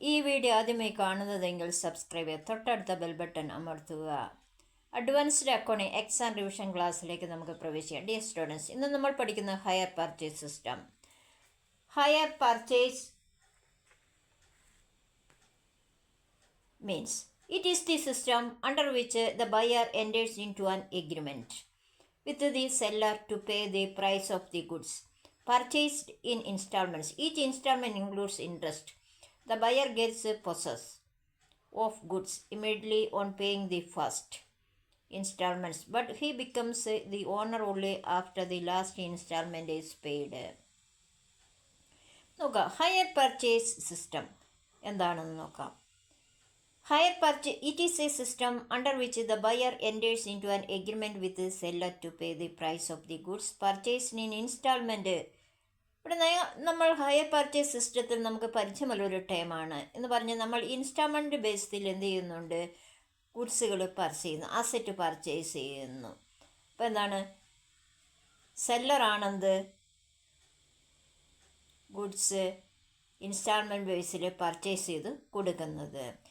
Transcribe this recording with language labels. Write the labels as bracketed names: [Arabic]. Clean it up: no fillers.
[Malayalam] ഈ വീഡിയോ ആദ്യമായി കാണുന്നതെങ്കിൽ സബ്സ്ക്രൈബ് ചെയ്യുക, തൊട്ടടുത്ത ബെൽ ബട്ടൺ അമർത്തുക. അഡ്വാൻസ്ഡ് അക്കൗണ്ടിംഗ് എക്സാം റിവിഷൻ ക്ലാസ്സിലേക്ക് നമുക്ക് പ്രവേശിക്കാം. [English] dear students, [Malayalam] ഇന്ന് നമ്മൾ പഠിക്കുന്ന higher purchase system. [English] Hire purchase means it is the system under which the buyer enters into an agreement with the seller to pay the price of the goods purchased in installments. Each installment includes interest. The buyer gets possession of goods immediately on paying the first installments, but he becomes the owner only after the last installment is paid. [Malayalam] നോക്കാം, higher purchase system എന്താണെന്ന് നോക്കാം. [English] Hire purchase, it is a system under which the buyer enters into an agreement with the seller to pay the price of the goods purchased in installment. [Malayalam] ഇവിടെ നമ്മൾ higher purchase സിസ്റ്റത്തിൽ നമുക്ക് പരിചയമുള്ളൊരു ടൈമാണ് എന്ന് പറഞ്ഞ് നമ്മൾ ഇൻസ്റ്റാൾമെൻറ്റ് ബേസിൽ എന്ത് ചെയ്യുന്നുണ്ട്, ഗുഡ്സുകൾ പർച്ചേസ് ചെയ്യുന്നു, അസറ്റ് പർച്ചേസ് ചെയ്യുന്നു. അപ്പോൾ എന്താണ്, സെല്ലറാണെന്ത് ഗുഡ്സ് ഇൻസ്റ്റാൾമെൻറ്റ് ബേസിൽ പർച്ചേസ് ചെയ്ത് കൊടുക്കുന്നത്.